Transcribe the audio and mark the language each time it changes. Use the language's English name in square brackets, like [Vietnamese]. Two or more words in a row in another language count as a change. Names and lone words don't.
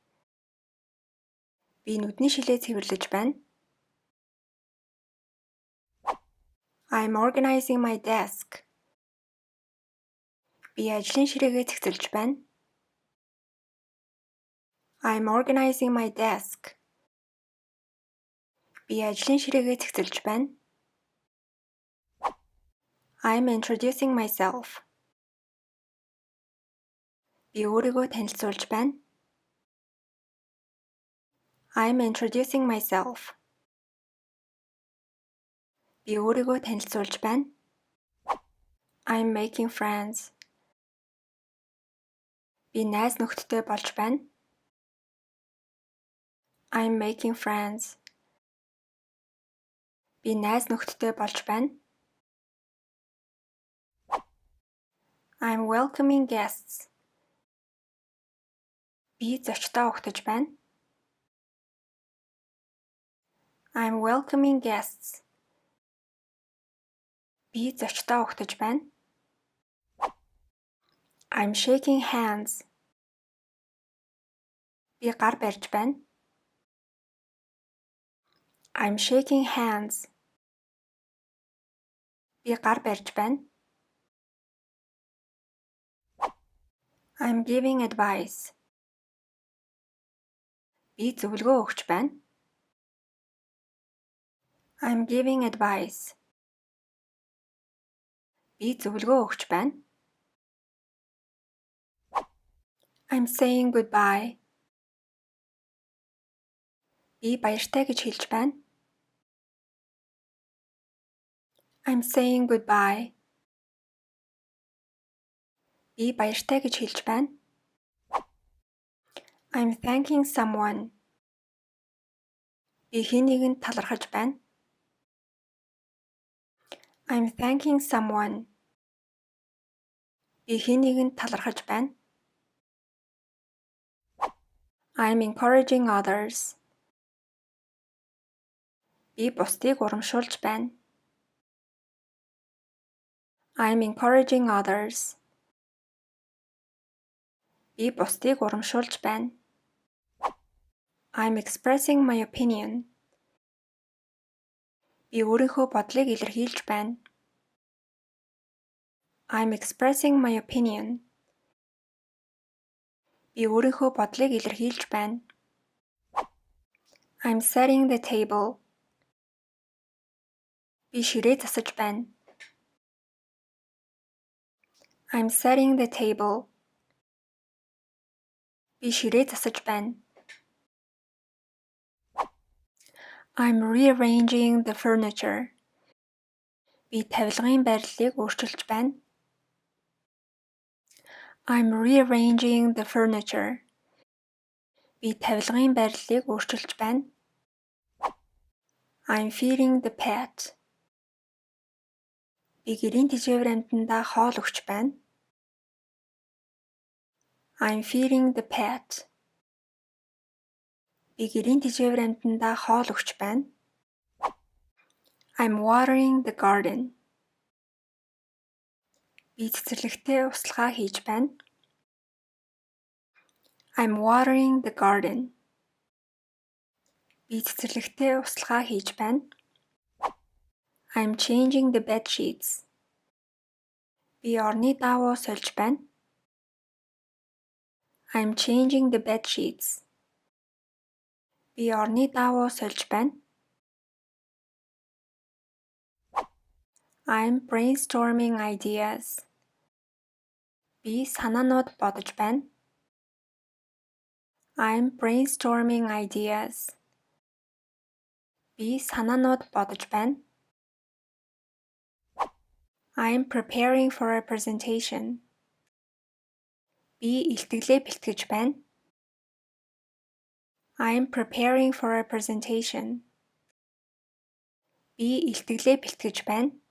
[Mongolian] Би нүдний шилээ цэвэрлэж байна. [English] I'm organizing my desk. [Mongolian] Би ажлын ширээгээ цэгцэлж байна. [English] I'm organizing my desk. [Mongolian] Би ажлын ширээгээ цэгцэлж байна. [English] I'm introducing myself. [Mongolian] Би өөрийгөө танилцуулж байна. [English] I'm introducing myself. [Mongolian] Би өөрийгөө танилцуулж байна. [English] I'm making friends. [Mongolian] Би найз нөхдөдтэй болж байна. [English] I'm making friends. [Mongolian] Би найз нөхдөдтэй болж байна. [English] I'm welcoming guests. [Mongolian] Би зочдоо угтаж байна. [English] I'm welcoming guests. [Mongolian] Би зочдоо угтаж байна. [English] I'm shaking hands. [Mongolian] Би гар барьж байна. [English] I'm shaking hands. [Mongolian] Би гар барьж байна. [English] I'm giving advice. [Mongolian] Би зөвлөгөө өгч байна. [English] I'm giving advice. [Mongolian] Би зөвлөгөө өгч байна. [English] I'm saying goodbye. [Mongolian] Би баяртай гэж хэлж байна. [English] I'm saying goodbye. [Mongolian] Би баяртай гэж хэлж байна. [English] I'm thanking someone. [Mongolian] Би хэн нэгэнд талархаж байна. [English] I'm thanking someone. [Mongolian] Би хэн нэгэнд талархаж байна. [English] I'm encouraging others. [Mongolian] Би бусдыг урамшуулж байна. [English] I'm encouraging others. [Mongolian] Би бусдыг урамшуулж байна. [English] I'm expressing my opinion. [Mongolian] Би өөрийнхөө бодлыг илэрхийлж байна. [English] I'm expressing my opinion. [Mongolian] Би өөрийнхөө бодлыг илэрхийлж байна. [English] I'm setting the table. [Mongolian] Би ширээ засаж байна. [English] I'm setting the table. [Mongolian] Би ширээ засаж байна. [English] I'm rearranging the furniture. [Mongolian] Би тавилгын байрлалыг өөрчилж байна. [English] I'm rearranging the furniture. [Mongolian] Би тавилгын байрлалыг өөрчилж байна. [English] I'm feeding the pet. [Mongolian] Би гэрийн тэжээвэр амьтандаа хоол өгч байна. [English] I'm feeding the pet. [Mongolian] Би гэрийн тэжээвэр амьтандаа хоол өгч байна. [English] I'm watering the garden. [Mongolian] Би цэцэрлэгтээ услахаа хийж байна. [English] I'm watering the garden. [Mongolian] Би цэцэрлэгтээ услахаа хийж байна. [English] I'm changing the bed sheets. [Mongolian] Би орны даавуу сольж байна. [English] I'm changing the bed sheets. [Mongolian] Би орны даавуу сольж байна. [English] I'm brainstorming ideas. [Mongolian] Би санаанууд бодож байна. [English] I'm brainstorming ideas. [Mongolian] Би санаанууд бодож байна. [English] I'm preparing for a presentation. [Mongolian] Би илтгэлээ бэлтгэж байна. [English] I'm preparing for a presentation. [Mongolian] Би илтгэлээ бэлтгэж байна.